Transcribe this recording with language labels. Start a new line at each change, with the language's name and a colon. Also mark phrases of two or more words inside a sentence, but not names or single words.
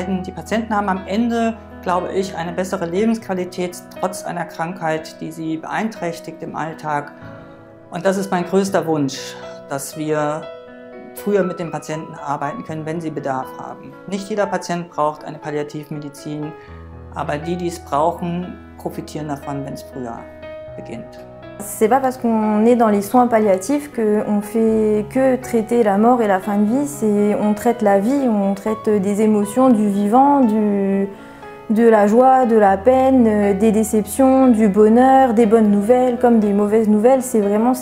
German: Die Patienten haben am Ende, glaube ich, eine bessere Lebensqualität trotz einer Krankheit, die sie beeinträchtigt im Alltag. Und das ist mein größter Wunsch, dass wir früher mit den Patienten arbeiten können, wenn sie Bedarf haben. Nicht jeder Patient braucht eine Palliativmedizin, aber die, die es brauchen, profitieren davon, wenn es früher beginnt.
French: C'est pas parce qu'on est dans les soins palliatifs qu'on fait que traiter la mort et la fin de vie, on traite la vie, on traite des émotions, du vivant, de la joie, de la peine, des déceptions, du bonheur, des bonnes nouvelles comme des mauvaises nouvelles, c'est vivant.